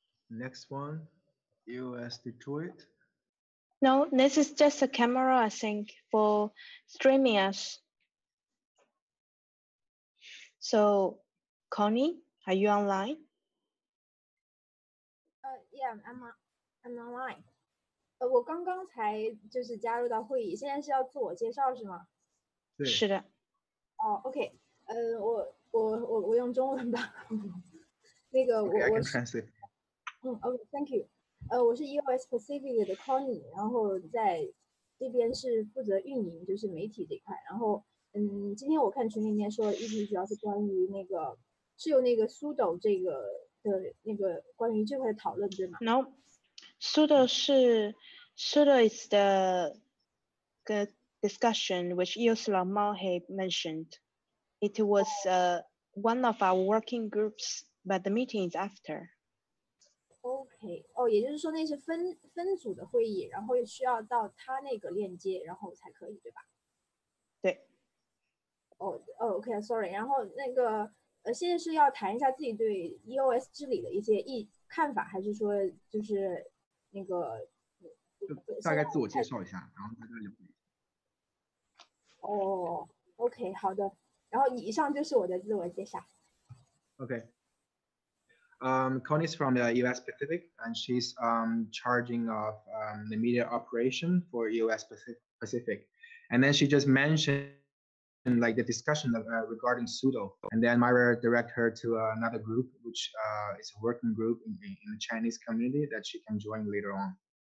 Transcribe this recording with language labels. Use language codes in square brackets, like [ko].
[en] Next one, EOS Detroit. No, this is just a camera, I think, for streaming us. So, Connie, are you online? Yeah, I'm online. [zh] 我刚刚才就是加入到会议，现在是要自我介绍是吗？对。是的。哦 ，OK， 我用中文吧。那个我是，OK， [en] Thank you。 [zh] 我是 EOS Pacific 的 Connie， 然后在这边是负责运营，就是媒体这一块。然后，今天我看群里面说议题主要是关于那个是有那个苏斗这个的那个关于这块的讨论，对吗 [en] ？No， Sudo is the discussion which EOS Lao had mentioned. It was one of our working groups, but the meeting is after. [zh] OK， 哦，也就是说那是分组的会议，然后需要到他那个链接，然后才可以，对吧？对。 OK，Sorry， 然后那个现在是要谈一下自己对 EOS 治理的一些看法，还是说就是那个？大概自我介绍一下，然后大家聊。哦 ，OK， 好的。然后以上就是我的自我介绍。 OK。 [en] Connie's from the EOS Pacific, and she's charging of the media operation for EOS Pacific. And then she just mentioned like the discussion regarding pseudo, and then Myra direct her to another group, which is a working group in the Chinese community that she can join later on.